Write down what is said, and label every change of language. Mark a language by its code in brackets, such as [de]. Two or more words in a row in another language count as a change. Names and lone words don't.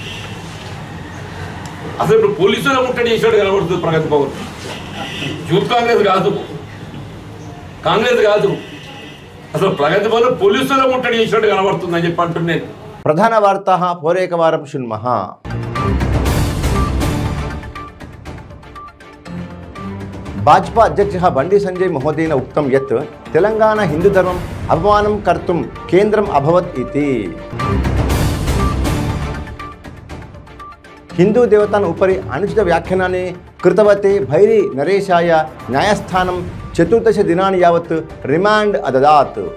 [te] అసలు ఇప్పుడు పోలీసుల ముట్టడి చేసాడు కనబడుతుంది ప్రగతి భవన్. యూత్ కాంగ్రెస్ కాదు అసలు ప్రగతి భవన్ పోలీసుల ముట్టడి చేసాడు కనబడుతుంది అని చెప్పి అంటున్నాను. [sa] ప్రధాన వార్తాः పోరేకవారం శృణ్మः. भाजपा अध्यक्षः बंडी संजय महोदयेन उक्तं यत् तेलंगाना हिंदुधर्मम् अपमानं कर्तुं केन्द्रम् अभवत् इति. हिंदूदेवतान् उपरि अनुचित व्याख्यानानि कृतवते भैरी नरेशाय न्यायस्थानं 14 दिनानि यावत् रिमांड अददात्.